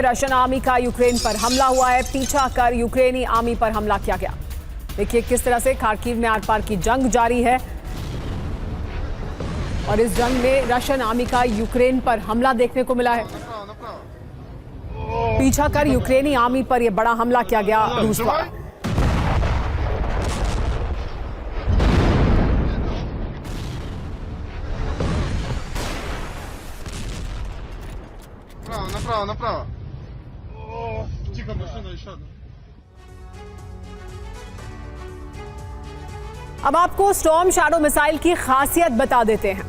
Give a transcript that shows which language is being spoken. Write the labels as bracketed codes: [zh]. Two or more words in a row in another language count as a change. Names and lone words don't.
[hi] रशियन आर्मी का यूक्रेन पर हमला हुआ है। पीछा कर यूक्रेनी आर्मी पर हमला किया गया। देखिए किस तरह से खार्किव में आर पार की जंग जारी है और इस जंग में रशियन आर्मी का यूक्रेन पर हमला देखने को मिला है। पीछा कर यूक्रेनी आर्मी पर यह बड़ा हमला किया गया रूस द्वारा। [ru] Направо. Тихо, машина еще одна. [hi] अब आपको स्टॉर्म शैडो मिसाइल की खासियत बता देते हैं।